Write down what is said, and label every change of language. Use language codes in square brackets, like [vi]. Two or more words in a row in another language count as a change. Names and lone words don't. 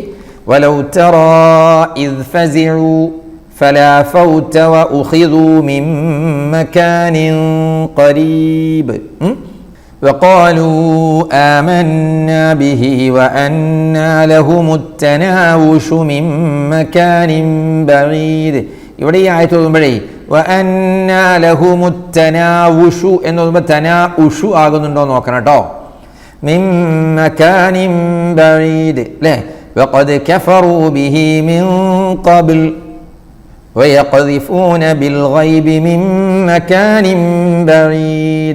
[ar] ولو ترى إذ فزعوا فلا فوت وأخذوا من مكان قريب وقالوا آمنا به وأنى لهم التناوش من مكان بعيد. [ml] ഇവിടെ ഈ ആയത്ത് ഓതുമ്പോഴേ [ar] وأنى لهم التناوش [ml] എന്ന് പറയുമ്പോൾ തനാഉഷു ആകുന്നുണ്ടോ നോക്കണം കേട്ടോ. [ar] من مكان بعيد അല്ലേ? وقد كفروا به من قبل ويقذفون بالغيب من مكان بعيد.